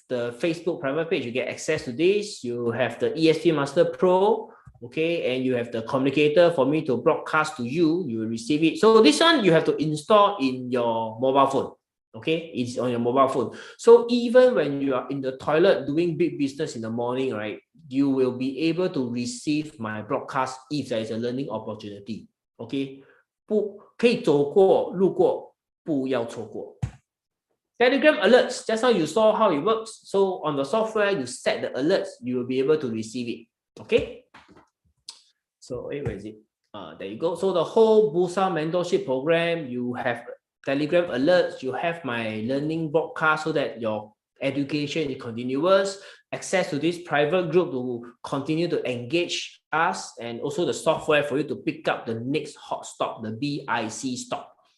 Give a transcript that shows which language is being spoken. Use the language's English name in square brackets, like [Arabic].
[English] the Facebook private page, you get access to this. You have the ESP Master Pro, okay, and you have the communicator for me to broadcast to you. You will receive it. So this one you have to install in your mobile phone. Okay, it's on your mobile phone. So even when you are in the toilet doing big business in the morning, right, you will be able to receive my broadcast if there is a learning opportunity. [Chinese] Okay, 可以走过路过，不要错过。 [English] Telegram alerts, just now you saw how it works. So on the software, you set the alerts, you will be able to receive it. Okay. So where is it? There you go. So the whole Bursa mentorship program, you have Telegram alerts, you have my learning broadcast so that your education is continuous, access to this private group to continue to engage us, and also the software for you to pick up the next hot stock, the BIC stock.